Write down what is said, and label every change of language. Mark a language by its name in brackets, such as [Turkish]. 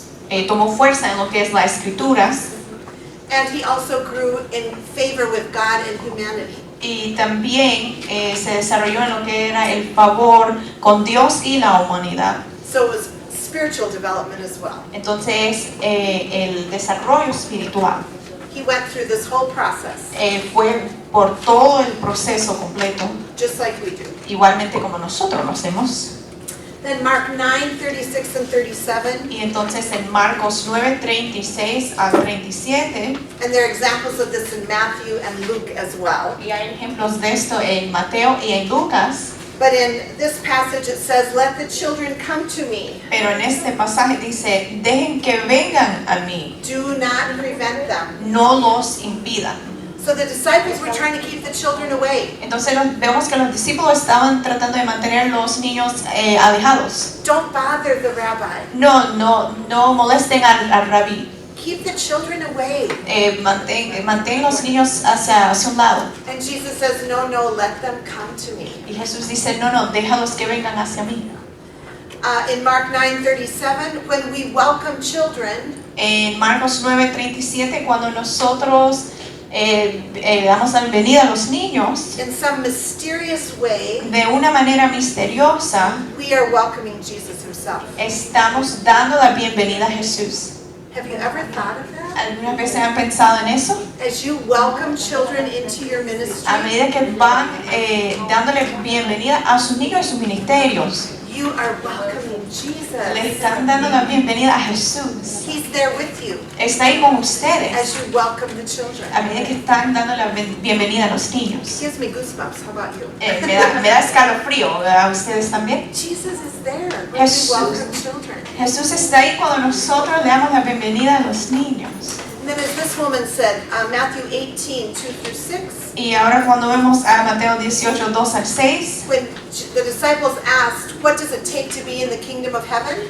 [Spanish] Él tomó fuerza en lo que es las escrituras. [English] And he also grew in favor with God and humanity. [Spanish] Y también se desarrolló en lo que era el favor con Dios y la humanidad. [English] So it was spiritual development as well. [Spanish] Entonces, el desarrollo espiritual [English] He went through this whole process, [Spanish] fue por todo el proceso completo, [English] just like we do. [Spanish] igualmente como nosotros lo hacemos. [English] Then Mark 9:36 and 37, [Spanish] Y entonces en Marcos 9, 36 al 37, [English] and there are examples of this in Matthew and Luke as well. [Spanish] y hay ejemplos de esto en Mateo y en Lucas, [English] But in this passage it says, "Let the children come to me. [Spanish] pero en este pasaje dice, dejen que vengan a mí, [English] Do not prevent them." [Spanish] no los impidan. [English] So the disciples were trying to keep the children away. [Spanish] Entonces vemos que los discípulos estaban tratando de mantener los niños alejados. [English] Don't bother the rabbi. [Spanish] No molesten al rabí. [English] Keep the children away. [Spanish] Mantén los niños hacia un lado. [English] And Jesus says, no, let them come to me. [Spanish] Y Jesús dice, no, déjalos que vengan hacia mí. [English] In Mark 9:37, when we welcome children, [Spanish] En Marcos 9:37, cuando nosotros damos la bienvenida a los niños, [English] in some mysterious way, [Spanish] de una manera misteriosa, [English] we are welcoming Jesus himself. [Spanish] estamos dando la bienvenida a Jesús. [English] Have you ever thought of that? [Spanish] ¿Alguna vez han pensado en eso? [English] As you welcome children into your ministry, [Spanish] A medida que van dándole bienvenida a sus niños y sus ministerios, [English] you are welcoming Jesus. [Spanish] les están dando la bienvenida a Jesús. [English] He's there with you [Spanish] Está ahí con ustedes [English] as you welcome the children. [Spanish] a medida que están dando la bienvenida a los niños. [English] Gives me goosebumps. How about you? [Spanish] Me da escalofrío, ¿a ustedes también? [English] Jesus is there when we [Spanish] Jesús. [English] welcome children. [Spanish] Jesús está ahí cuando nosotros le damos la bienvenida a los niños. [English] And then as this woman said, Matthew 18:2-6, [Spanish] Y ahora cuando vemos a Mateo 18, 2 al 6, [English] when the disciples asked, what does it take to be in the kingdom of heaven?